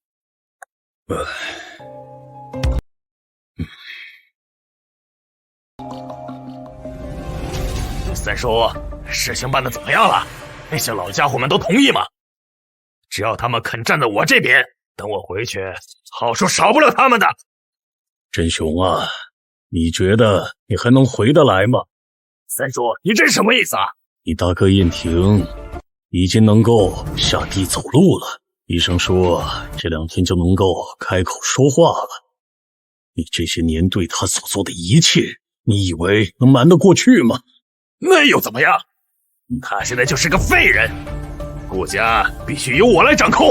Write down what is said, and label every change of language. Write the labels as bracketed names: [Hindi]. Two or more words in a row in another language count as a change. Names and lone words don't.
[Chinese] 三叔，事情办得怎麼樣了？那些老家伙們都同意嗎？只要他们肯站在我這邊，等我回去，好處少不了他們的。振雄啊，你覺得你還能回得來嗎？三叔，你這是什麼意思啊？你大哥燕婷已經能夠下地走路了，醫生說這2天就能夠開口說話了。你這些年對他所做的一切，你以為能瞞得過去嗎？那又怎麼樣？他現在就是個廢人，顧家必須由我來掌控。